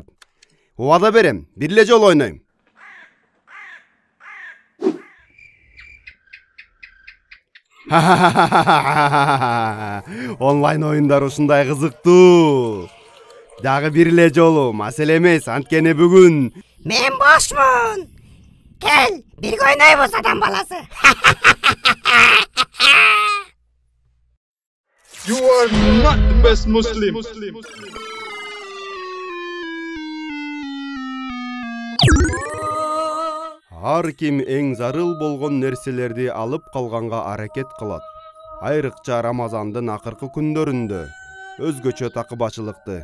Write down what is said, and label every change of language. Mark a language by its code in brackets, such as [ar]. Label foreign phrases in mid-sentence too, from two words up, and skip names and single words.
[ky] Убада берем, бир эле жол ойнойм. Онлайн оюндар ушундай кызыктуу. Дагы бир эле жолу, маселе эмес, анткени бүгүн Мен бошмун. Кел, бирге ойнойбуз адам баласы. [en] You are not the best Muslim. [ky] ар ким эң зарыл болгон нерселерди алып калганга аракет кылат. Айрыкча Рамазандын акыркы күндөрүндө өзгөчө такыбачылыкты.